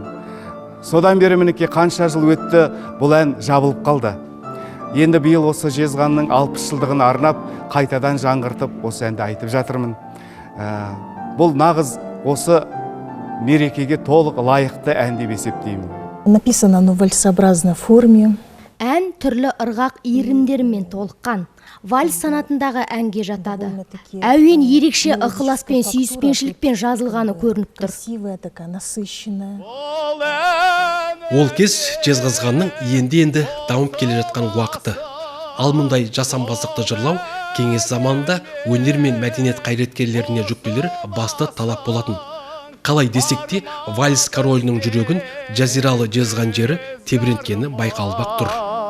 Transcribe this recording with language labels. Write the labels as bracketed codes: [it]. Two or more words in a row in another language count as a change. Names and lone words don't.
[kk] Содан бері мінекей қанша жыл өтті, бұл ән жабылып қалды. Енді биыл осы Жезқазғанның 60 жылдығын арнап, қайтадан жаңғыртып осы әнді айтып жатырмын. Бұл нағыз осы мерекеге толық лайықты ән деп есептеймін. [ru] Написано оно в вальсообразной форме. [kk] Ән түрлі ырғақ иірімдерімен толыққан. Вальс санатындағы әнге жатады. Әуен ерекше ықыласпен, сүйіспеншілікпен жазылғаны көрініп тұр. [ru] Красивая такая, насыщенная. [kk] Ол кез Жезқазғанның енді дамып келе жатқан уақыты. Ал мұндай жасампаздықты жырлау кеңес заманында өнер мен мәдениет қайраткерлеріне жүктелер басты талап болатын. Қалай десек те, вальс королінің жүрегін жазиралы Жезқазған жері тебіренткені байқалып тұр.